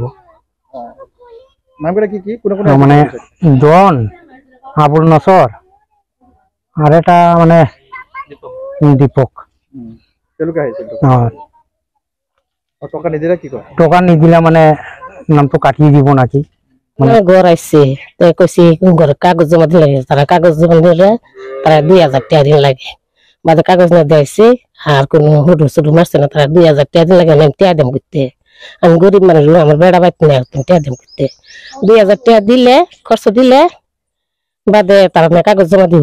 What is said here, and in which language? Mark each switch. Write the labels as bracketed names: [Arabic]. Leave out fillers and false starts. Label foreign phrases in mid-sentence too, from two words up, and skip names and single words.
[Assamese] নামকেইটা কি কি? মানে জন, আবুল নছৰ আৰু এটা মানে দীপক। তেওঁলোকে আহিছিল। টকা নিদিলে কি কয়? টকা নিদিলে মানে নামটো কাটি দিব নাকি। [Bangla] মানে ঘর আসছে, কইছি ঘর কাগজ জমা দিলে, তারা কাগজ জমা দিলে তারা 2,000 টাকা দিন লাগে। বাদে কাগজ না দিয়েছে, আর কোনো হুডু সুডু মারছে না, তারা 2,000 টাকা দিন লাগে। আমি টাকা দাম করতে, আমি গরিব মানুষ, আমার বেড়া বাইতে না, তুমি টাকা দাম করতে 2,000 টাকা দিলে, খরচ দিলে বাদে তারা কাগজ জমা দিব।